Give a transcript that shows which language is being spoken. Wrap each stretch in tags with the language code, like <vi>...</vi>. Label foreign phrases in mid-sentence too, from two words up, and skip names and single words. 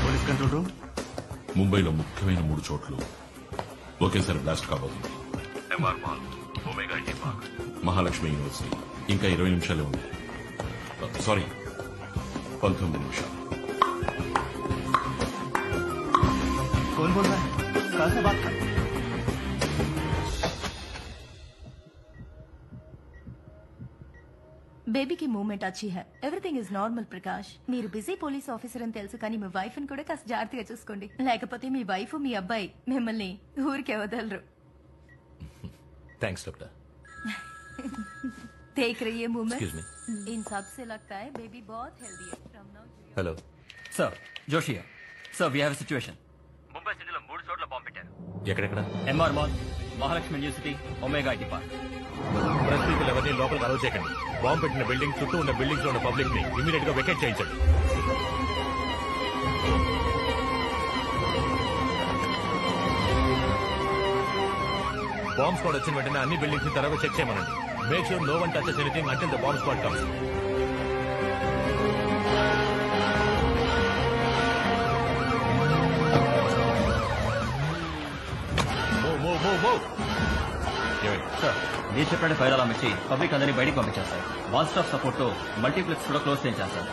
<en>Control room.</en> <te>ముంబైలో ముఖ్యమైన 3 చోట్లు ఒకేసారి బ్లాస్ట్ కాబోతుంది. ఎంఆర్ మాల్, ఒమేగా ఐటీ పార్క్, మహాలక్ష్మి యూనివర్సిటీ. ఇంకా 20 నిమిషాలే ఉంది. సారీ, 19 నిమిషాలు.</te> <hi>कौन बोल रहा है? कहां से बात कर? बेबी की मूवमेंट अच्छी है.</hi> <en>Everything is normal.</en> <te>ప్రకాష్, మీరు</te> <en>busy police officer</en> <te>అని తెలుసు, కానీ మీ వైఫ్ ని కూడా కాస్త జాగ్రత్తగా చూసుకోండి. లేకపోతే మీ వైఫ్ మీ అబ్బాయి మిమ్మల్ని ఊరికే వదలరు.</te> <en>Thanks doctor.</en> <hi>देख रही है मूवमेंट.</hi> <en>Excuse me.</en> <hi>इन सब से लगता है बेबी बहुत हेल्दी है.</hi> <en>From now to</en> <te>హలో</te> <en>Sir, Joshi sir, we have a situation.</en> <te>ముంబై సిటీలో 3 చోట్ల బాంబు పెట్టారు. ఎక్కడెక్కడ? ఎంఆర్ మాల్, మహాలక్ష్మి యూనివర్సిటీ, ఒమేగా ఐటీ పార్క్. పరిస్థితులు ఎవరిని లోపలికి అలౌ చేయకండి. బాంబు పెట్టిన బిల్డింగ్ చుట్టూ ఉన్న బిల్డింగ్స్ లో ఉన్న పబ్లిక్ ని ఇమీడియట్ గా వెకేట్ చేయించండి.</te> <en>bomb squad</en> <te>వచ్చిన వెంటనే అన్ని బిల్డింగ్స్ ని తరగా చెక్ చేయమనండి.</te> <en>Make sure no one touches anything until the bomb squad comes.</en> <te>సార్, మీరు చెప్పినట్టు</te> <en>fire alarm</en> <te>ఇచ్చి పబ్లిక్ అందరినీ బయటికి పంపించారు సార్.</te> <en>one stop support</en> <te>తో మల్టీప్లెక్స్ కూడా క్లోజ్ చేయించారు సార్.</te>